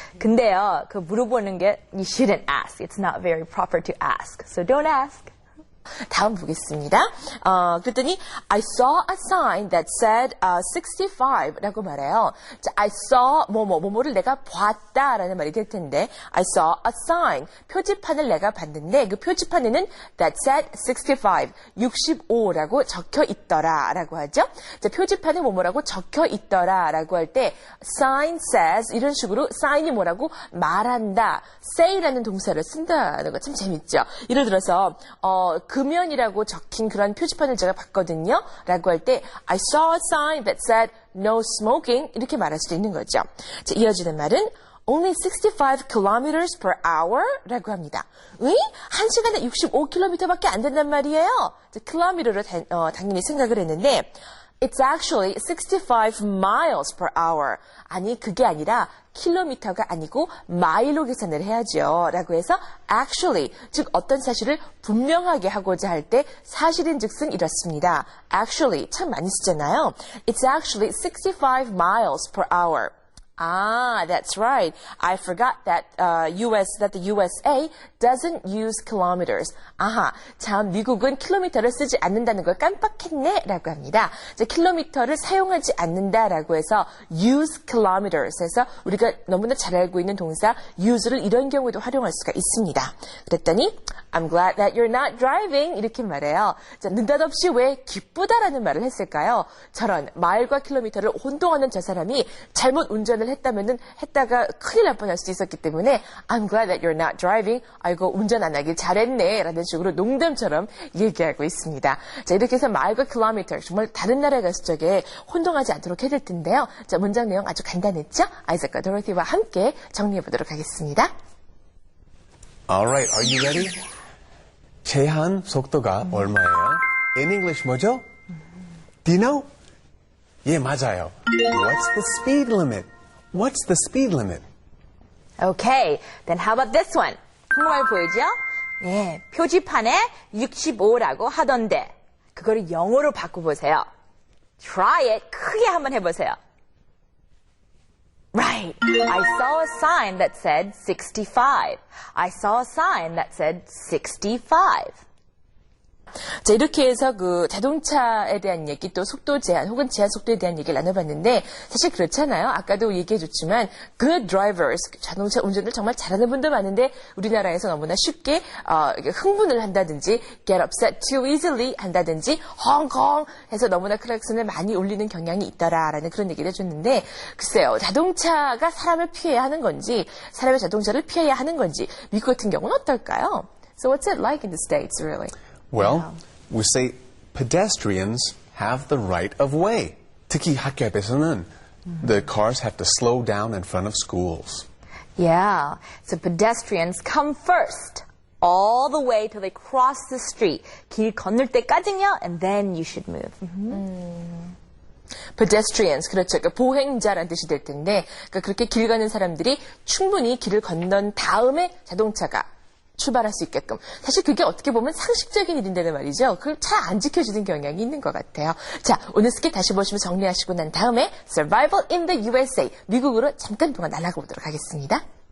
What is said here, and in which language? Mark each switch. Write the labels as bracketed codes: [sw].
[ko] 근데요, 그 물어보는 게 [en] you shouldn't ask. It's not very proper to ask. So don't ask. [ko] 다음 보겠습니다. 그랬더니 [en] I saw a sign that said 65 [ko] 라고 말해요. 자, I saw 뭐뭐를 내가 봤다라는 말이 될 텐데 [en] I saw a sign, [ko] 표지판을 내가 봤는데 그 표지판에는 [en] that said 65, [ko] 65라고 적혀 있더라라고 하죠. 자, 표지판에 뭐뭐라고 적혀 있더라라고 할 때 [en] sign says [ko] 이런 식으로 sign이 뭐라고 말한다, say라는 동사를 쓴다는 거 참 재밌죠. 예를 들어서 금연이라고 적힌 그런 표지판을 제가 봤거든요. 라고 할 때 [en] I saw a sign that said no smoking [ko] 이렇게 말할 수도 있는 거죠. 자, 이어지는 말은 [en] only 65 kilometers per hour [ko] 라고 합니다. 왜? 1시간에 65km밖에 안 된단 말이에요. 킬로미터로 당연히 생각을 했는데 [en] It's actually 65 miles per hour. [ko] 아니, 그게 아니라 킬로미터가 아니고 마일로 계산을 해야죠. 라고 해서 actually, 즉 어떤 사실을 분명하게 하고자 할 때 사실인 즉슨 이렇습니다. actually, 참 많이 쓰잖아요. [en] It's actually 65 miles per hour. Ah, that's right. I forgot that the USA doesn't use kilometers. [ko] 아하, 참 미국은 킬로미터를 쓰지 않는다는 걸 깜빡했네라고 합니다. 자, 킬로미터를 사용하지 않는다라고 해서 [en] use kilometers [ko] 해서 우리가 너무나 잘 알고 있는 동사 use를 이런 경우에도 활용할 수가 있습니다. 그랬더니 [en] I'm glad that you're not driving [ko] 이렇게 말해요. 자, 느닷없이 왜 기쁘다라는 말을 했을까요? 저런 마일과 킬로미터를 혼동하는 저 사람이 잘못 운전을 했다가 큰일 날 뻔할 수도 있었기 때문에 [en] I'm glad that you're not driving. [ko] 아이고 운전 안 하길 잘했네 라는 식으로 농담처럼 얘기하고 있습니다. 자, 이렇게 해서 마일과 킬로미터 정말 다른 나라에 갔을 적에 혼동하지 않도록 해야 될 텐데요. 자, 문장 내용 아주 간단했죠? 아이작과 도로티와 함께 정리해 보도록 하겠습니다. [en] Alright, are you ready? [ko] 제한 속도가 얼마예요? [en] In English [ko] 뭐죠? [en] Do you know? [ko] 예, 맞아요. [en] What's the speed limit? What's the speed limit? Okay, then how about this one? [ko] 한국말 보이죠? 예, 표지판에 65라고 하던데 그거를 영어로 바꿔보세요. [en] Try it. [ko] 크게 한번 해보세요. [en] Right. I saw a sign that said 65. I saw a sign that said 65. [ko] 자, 이렇게 해서 그 자동차에 대한 얘기 또 속도 제한 혹은 제한 속도에 대한 얘기를 나눠봤는데 사실 그렇잖아요. 아까도 얘기해줬지만 [en] good drivers, [ko] 자동차 운전을 정말 잘하는 분도 많은데 우리나라에서 너무나 쉽게 흥분을 한다든지 [en] get upset too easily [ko] 한다든지 헝컹 해서 너무나 클락슨을 많이 울리는 경향이 있더라라는 그런 얘기를 해줬는데 글쎄요. 자동차가 사람을 피해야 하는 건지 사람의 자동차를 피해야 하는 건지 미국 같은 경우는 어떨까요? [en] So what's it like in the States really? Well, we say pedestrians have the right of way. [ko] 특히 학교 앞에서는 [en] the cars have to slow down in front of schools. Yeah, so pedestrians come first. All the way till they cross the street. [ko] 길 건널 때까지요, [en] and then you should move. [ko] pedestrians, 그렇죠. 그러니까 보행자라는 뜻이 될 텐데, 그러니까 그렇게 길 가는 사람들이 충분히 길을 건넌 다음에 자동차가 출발할 수 있게끔. 사실 그게 어떻게 보면 상식적인 일인데는 말이죠. 그걸 잘 안 지켜지는 경향이 있는 것 같아요. 자, 오늘 스킬 다시 보시면 정리하시고 난 다음에 [en] Survival in the USA, [ko] 미국으로 잠깐 동안 날아가 보도록 하겠습니다.